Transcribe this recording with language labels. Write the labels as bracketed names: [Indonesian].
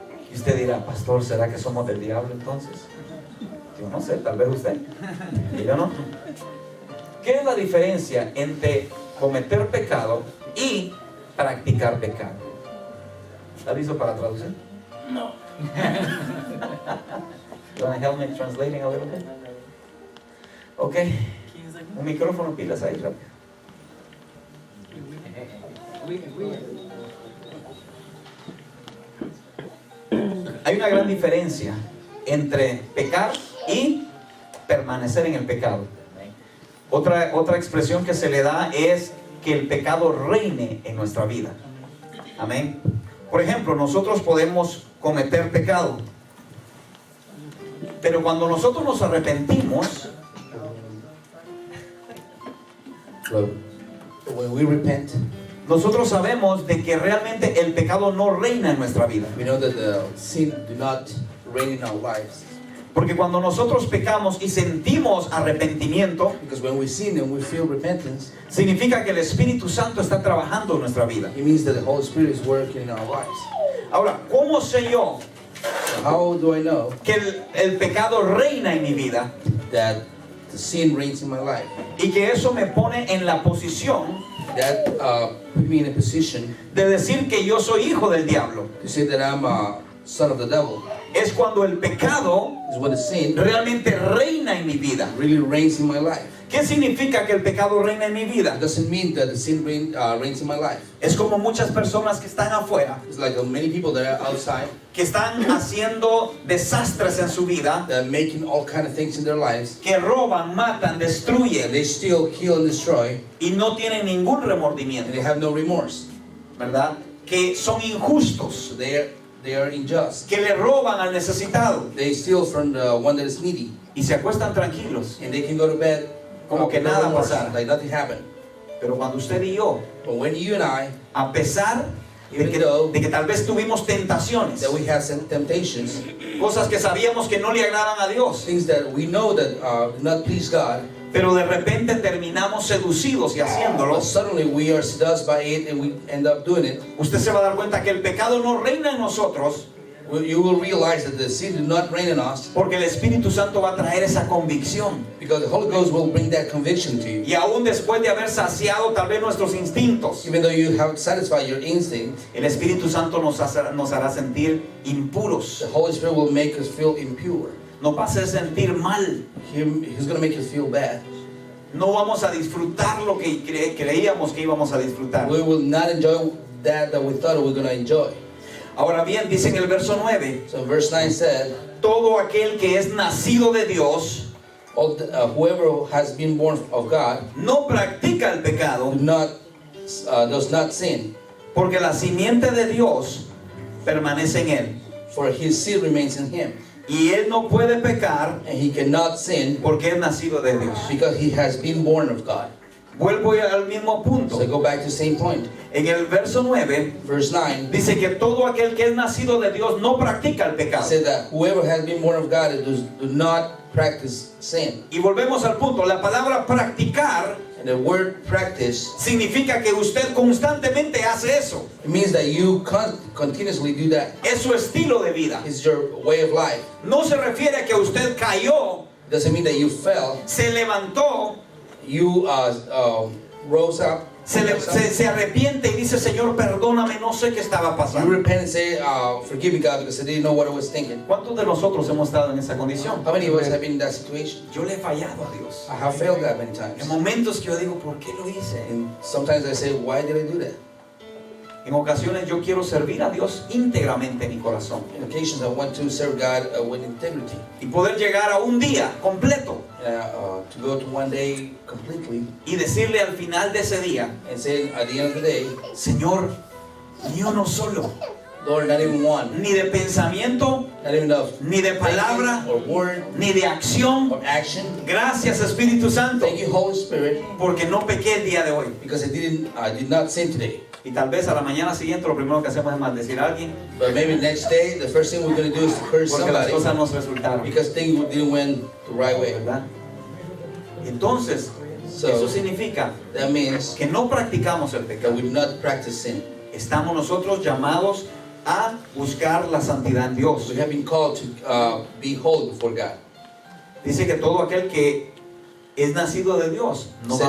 [Spanish] Y usted dirá, pastor, ¿será que somos del diablo entonces? Yo no sé, tal vez usted. Y yo no. ¿Qué es la diferencia entre cometer pecado y practicar pecado? ¿Está listo para traducir? No. [English] You want to help me translating a little bit? Ok. [Spanish] Un micrófono, pilas ahí rápido. Hay una gran diferencia entre pecar y permanecer en el pecado. Otra expresión que se le da es que el pecado reine en nuestra vida. Amén. Por ejemplo, nosotros podemos cometer pecado, pero cuando nosotros nos arrepentimos, [English] when we repent, [Spanish] nosotros sabemos de que realmente el pecado no reina en nuestra vida. [English] we know that the sin do not reign in our lives. [Spanish] Porque cuando nosotros pecamos y sentimos arrepentimiento, [English] Because when we sin and we feel repentance, [Spanish] significa que el Espíritu Santo está trabajando en nuestra vida. [English] it means that the Holy Spirit is working in our lives. [Spanish] Ahora, ¿cómo sé yo [English] So how do I know [Spanish] que el pecado reina en mi vida [English] that the sin reigns in my life? [Spanish] y que eso me pone en la posición [English] That put me in a position [Spanish] de decir que yo soy hijo del diablo? [English] to say that I'm a son of the devil. [Spanish] Es cuando el pecado [English] Is when the sin [Spanish] realmente reina en mi vida. [English] really reigns in my life. [Spanish] ¿Qué significa que el pecado reina en mi vida? [English] It doesn't mean that the sin reigns in my life. [Spanish] Es como muchas personas que están afuera, [English] It's like many people that are outside [Spanish] que están haciendo desastres en su vida, [English] that are making all kind of things in their lives. [Spanish] que roban, matan, [English] And [Spanish] destruyen [English] they steal, kill, and destroy, [Spanish] y no tienen ningún [English] and they [Spanish] remordimiento, [English] have no remorse. [Spanish] ¿verdad? Que son [English] So [Spanish] injustos, [English] they are unjust. [Spanish] que le roban al necesitado [English] They steal from the one that is needy, [Spanish] y se acuestan tranquilos, [English] and they can go to bed [Spanish] como que [English] with no [Spanish] nada [English] remorse, [Spanish] pasara. [English] like nothing happened. [Spanish] Pero cuando usted y yo, [English] But when you and I, [Spanish] a pesar de que tal vez tuvimos tentaciones, [English] that we have some temptations, [Spanish] cosas que sabíamos que no le agradan a Dios, [English] things that we know that do not please God, [Spanish] pero de repente terminamos seducidos y [English] but [Spanish] haciéndolo, [English] suddenly we are seduced by it and we end up doing it, [Spanish] usted se va a dar cuenta que el pecado no reina en nosotros, [English] you will realize that the sin did not reign in us, [Spanish] porque el Espíritu Santo va a traer esa convicción. [English] because the Holy Ghost will bring that conviction to you. [Spanish] Y aún después de haber saciado tal vez nuestros instintos, [English] Even though you have satisfied your instinct, [Spanish] el Espíritu Santo nos hará sentir impuros, [English] the Holy Spirit will make us feel impure. [Spanish] nos va a hacer sentir mal. [English] He's going to make us feel bad. [Spanish] No vamos a disfrutar lo que creíamos que íbamos a disfrutar. [English] We will not enjoy that we thought we were going to enjoy. [Spanish] Ahora bien, dice en el verso 9, [English] So verse 9 said, [Spanish] todo aquel que es nacido de Dios [English] whoever has been born of God [Spanish] no practica el pecado, [English] does not sin, [Spanish] porque la simiente de Dios permanece en él. [English] for his seed remains in him. [Spanish] Y él no puede pecar [English] And he cannot sin [Spanish] porque es nacido de Dios. [English] because he has been born of God. [Spanish] Vuelvo al mismo punto. [English] So I go back to the same point. [Spanish] En el verso 9 [English] Verse 9 [Spanish] dice que todo aquel que es nacido de Dios no practica el pecado. [English] said that whoever has been born of God does not practice sin. [Spanish] Y volvemos al punto. La palabra practicar [English] And the word practice, [Spanish] significa que usted constantemente hace eso. [English] it means that you continuously do that. [Spanish] Es su estilo de vida. [English] It's your way of life. [Spanish] No se refiere a que usted cayó, [English] It doesn't mean that you fell. [Spanish] se levantó, [English] You rose up. [Spanish] se arrepiente y dice, Señor, perdóname, no sé qué estaba [English] You [Spanish] pasando. [English] repent and say, forgive me, God, because I didn't know what I was thinking. [Spanish] ¿Cuántos de nosotros hemos estado en esa condición? [English] How many of us have been in that situation? [Spanish] Yo le he fallado a Dios. [English] I have failed that many times. [Spanish] En momentos que yo digo, ¿por qué lo hice? [English] And sometimes I say, why did I do that? [Spanish] En ocasiones yo quiero servir a Dios íntegramente en mi corazón. [English] On occasions I want to serve God with integrity. [Spanish] Y poder llegar a un día completo [English] To go to one day completely [Spanish] y decirle al final de ese día, [English] and say at the end of the day, [Spanish] Señor, ni uno solo, [English] Lord, not even one, [Spanish] ni de pensamiento, [English] not even of [Spanish] ni de palabra, [English] or word [Spanish] ni de acción. [English] or action. [Spanish] Gracias, Espíritu Santo, [English] Thank you, Holy Spirit, [Spanish] porque no pequé el día de hoy. [English] because I did not sin today. [Spanish] Y tal vez a la mañana siguiente lo primero que hacemos es maldecir a alguien [English] But maybe next day, the first thing we're going to do is to curse [Spanish] porque las [English] somebody [Spanish] cosas no se resultaron, [English] because things didn't went the right way. [Spanish] ¿verdad? Entonces, [English] So [Spanish] eso significa [English] that means [Spanish] que no practicamos el [English] that [Spanish] pecado. [English] we do not practice sin. [Spanish] Estamos nosotros llamados a buscar la santidad en Dios. [English] We have been called to be holy before God. [Spanish] Dice que todo aquel que es nacido de Dios no va a